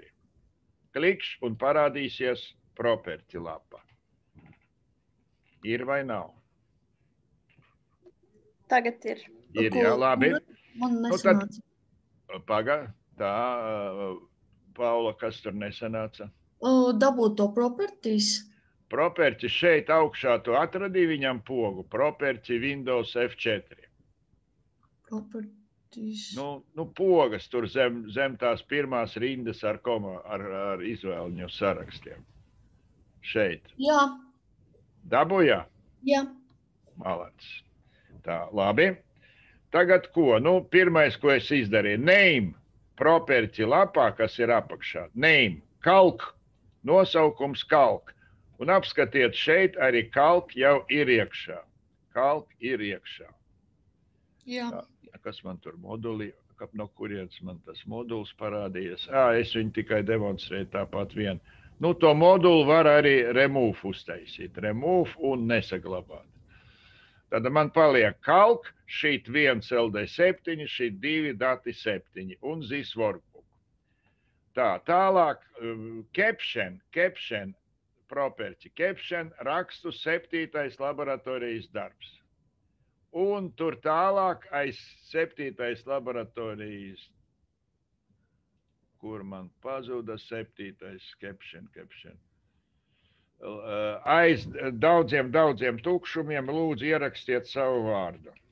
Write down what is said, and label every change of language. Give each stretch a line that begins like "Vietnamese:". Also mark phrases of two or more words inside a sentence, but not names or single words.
Latvian: Klikšs un parādīsies property lapa. Ir vai nav? Tagad ir. Ir, jā, labi. Man nesanāca. Paga, tā, Paula, kas tur nesanāca? Dabūt to properties. Property šeit augšā tu atradīji viņam pogu.
English: Property Windows F4.
Latvian: Properties. Nu, pogas tur zem tās pirmās rindas ar izvēļņu sarakstiem. Šeit. Jā. Dabujā? Jā. Malacis. Tā, labi. Tagad ko? Nu, pirmais, ko es izdarīju. Name. Property lapā, kas ir apakšā. Name. Kalk. Nosaukums kalk. Un apskatiet, šeit arī kalk jau ir iekšā. Kalk ir iekšā. Jā. Tā. Kas man tur moduli, no kurienes man tas moduls parādījies. Es viņu tikai demonstrēju tāpat vien. Nu, to modulu var arī remove uztaisīt. Remove un nesaglabāt. Tad man paliek kalk, šīt 1 LD7, šīt 2 dati 7 un
English: this workbook.
Latvian: Tālāk,
English: caption, property, caption,
Latvian: rakstu 7. laboratorijas darbs. Un tur tālāk aiz 7. laboratorijas, kur man pazuda 7. caption. Aiz daudziem tukšumiem lūdzu ierakstiet savu vārdu.